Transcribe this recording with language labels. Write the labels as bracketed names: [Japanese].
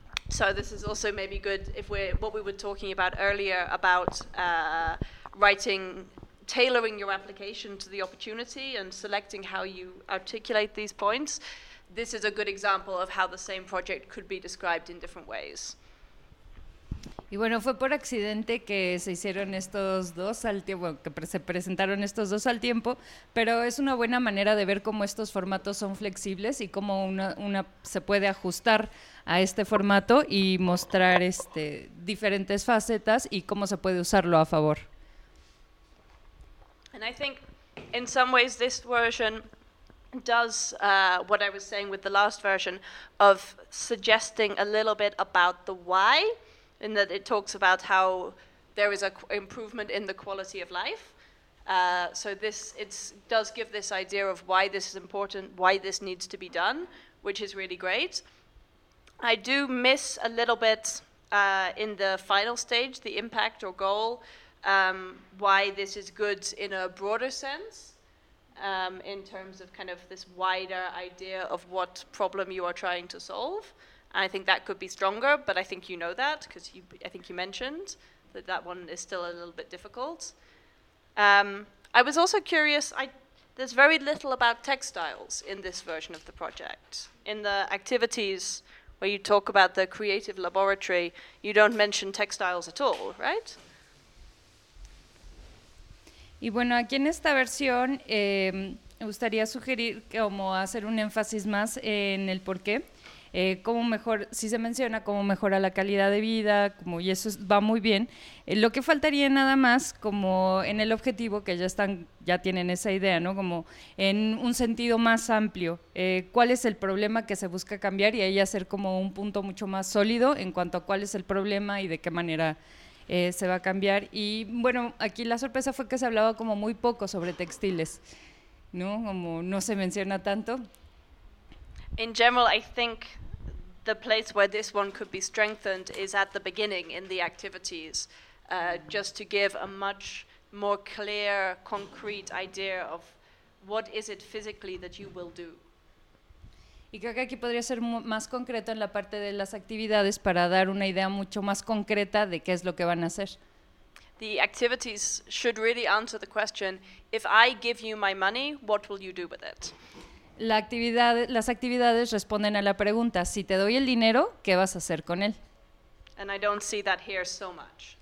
[English] So this is also maybe good if we're, what we were talking about earlier about writing, tailoring your application to the opportunity and selecting how you articulate these points. This is a good example of how the same project could be described in different ways. [Spanish] Y bueno, fue por accidente que se hicieron estos dos al tiempo, que se presentaron estos dos al tiempo, pero es una buena manera de ver cómo estos formatos son flexibles y cómo una se puede ajustar a este formato y mostrar diferentes facetas y cómo se puede usarlo a favor. [English] And I think in some ways this version does what I was saying with the last version of suggesting a little bit about the why, in that it talks about how there is a improvement in the quality of life. So this does give this idea of why this is important, why this needs to be done, which is really great. I do miss a little bit in the final stage, the impact or goal, why this is good in a broader sense. In terms of kind of this wider idea of what problem you are trying to solve. And I think that could be stronger, but I think you know that, because I think you mentioned that that one is still a little bit difficult. I was also curious, there's very little about textiles in this version of the project. In the activities where you talk about the creative laboratory, you don't mention textiles at all, right? [Spanish] Y bueno, aquí en esta versión me gustaría sugerir como hacer un énfasis más en el por qué. Si se menciona cómo mejora la calidad de vida, como, y eso va muy bien. Lo que faltaría nada más, como en el objetivo, que ya tienen esa idea, ¿no? Como en un sentido más amplio, ¿cuál es el problema que se busca cambiar? Y ahí hacer como un punto mucho más sólido en cuanto a cuál es el problema y de qué manera se va a cambiar. Y bueno, aquí la sorpresa fue que se hablaba como muy poco sobre textiles, ¿no? Como no se menciona tanto. [English] In general, I think the place where this one could be strengthened is at the beginning in the activities, just to give a much more clear, concrete idea of what is it physically that you will do. [Spanish] Y creo que aquí podría ser más concreto en la parte de las actividades para dar una idea mucho más concreta de qué es lo que van a hacer. [English] The activities should really answer the question, if I give you my money, what will you do with it? [Spanish] Las actividades responden a la pregunta, si te doy el dinero, ¿qué vas a hacer con él? [English] And I don't see that here so much.